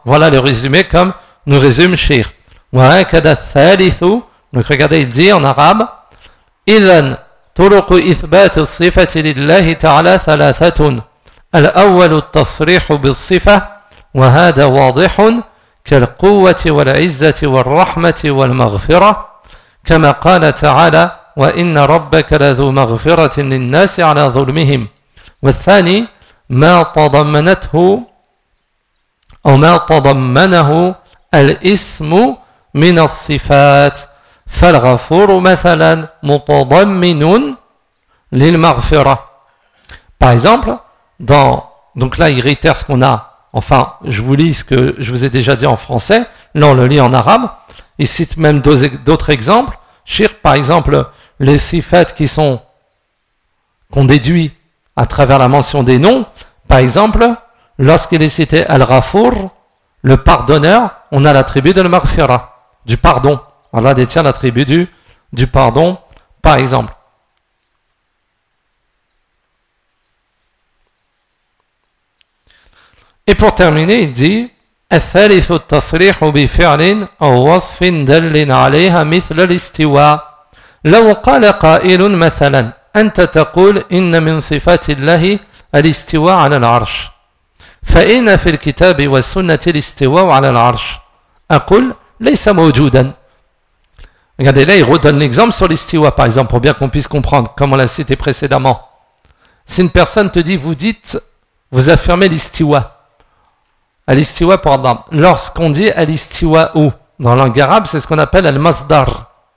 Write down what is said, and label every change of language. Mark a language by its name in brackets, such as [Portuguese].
[French] Voilà le résumé comme nous résume Shir. [Arabic] Wa kada thalithu, [French] donc regardez, il dit en arabe [Arabic] idhan طرق إثبات الصفة لله تعالى ثلاثة الأول التصريح بالصفة وهذا واضح كالقوة والعزة والرحمة والمغفرة كما قال تعالى وإن ربك لذو مغفرة للناس على ظلمهم والثاني ما تضمنته أو ما تضمنه الاسم من الصفات فالغفور مثلا متضمن للمغفرة. [French] Par exemple, donc là il réitère ce qu'on a, enfin je vous lis ce que je vous ai déjà dit en français, là on le lit en arabe, il cite même d'autres exemples, Shir, par exemple les sifat qu'on déduit à travers la mention des noms, par exemple lorsqu'il est cité al-ghafour, le pardonneur, on a l'attribut de l'maghfira, du pardon. Allah détient l'attribut du pardon, par exemple. Et pour terminer, il dit [Arabic] الثالث التصريح بفعل أو وصف دل عليها مثل الاستواء. لو قال قائل مثلا أنت تقول إن من صفات الله الاستواء على العرش فإن في الكتاب والسنة الاستواء على العرش أقول ليس موجودا. [French] Regardez, là, il redonne l'exemple sur l'istiwa, par exemple, pour bien qu'on puisse comprendre, comme on l'a cité précédemment. Si une personne te dit, vous affirmez l'istiwa. Al-istiwa pour Allah. Lorsqu'on dit al-istiwa ou, dans langue arabe, c'est ce qu'on appelle al-masdar.